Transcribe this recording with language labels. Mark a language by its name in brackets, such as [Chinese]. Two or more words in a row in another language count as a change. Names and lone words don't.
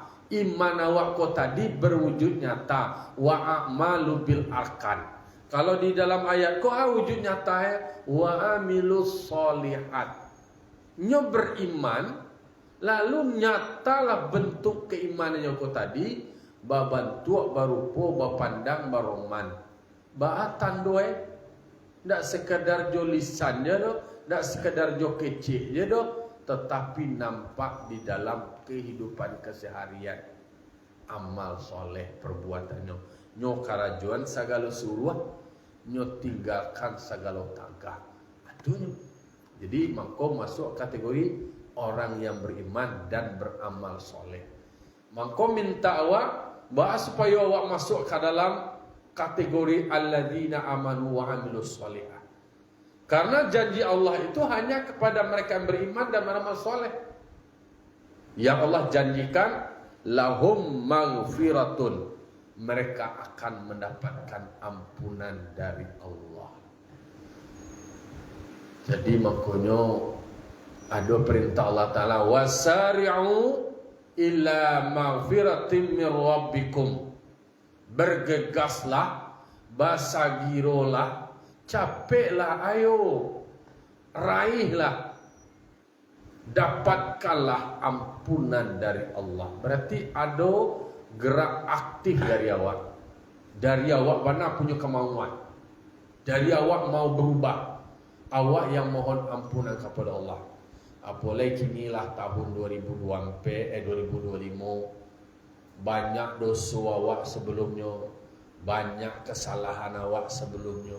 [Minangkabau] Iman awak kau tadi berwujud nyata. [Arabic] وعمل بالأركان. [Minangkabau] Kalau di dalam ayat kau wujud nyata ya, [Arabic] وعملوا الصالحات. [Minangkabau] Nyo beriman, lalu nyatalah bentuk keimanannya kau tadi. Babantu barupo, bapandang, baroman. Baatan doe. Tak sekadar jo lisannya doh, tak sekadar jo kecil je doh, [Indonesian] tetapi nampak di dalam kehidupan keseharian. Amal soleh perbuatannya. [Minangkabau] Nyo karajuan segala suruh, nyo tinggalkan segala tagah. [Indonesian] Aduh. Jadi mangko masuk kategori orang yang beriman dan beramal soleh. Mangko minta awak bahas supaya awak masuk ke dalam kategori [Arabic] الذين آمنوا وعملوا الصالحات. [Indonesian] Karena janji Allah itu hanya kepada mereka yang beriman dan beramal soleh. Yang Allah janjikan [Arabic] لهم مغفرة, [Indonesian] mereka akan mendapatkan ampunan dari Allah. Jadi makanya ada perintah Allah Ta'ala, [Arabic] وسارعوا إلى مغفرة من ربكم. [Indonesian] Bergegaslah, basagirolah, capeklah, ayo raihlah, dapatkanlah ampunan dari Allah. Berarti ada gerak aktif dari awak. Dari awak mana punya kemauan, dari awak mau berubah, awak yang mohon ampunan kepada Allah. Apalagi inilah tahun 2025, banyak dosa awak sebelumnya, banyak kesalahan awak sebelumnya.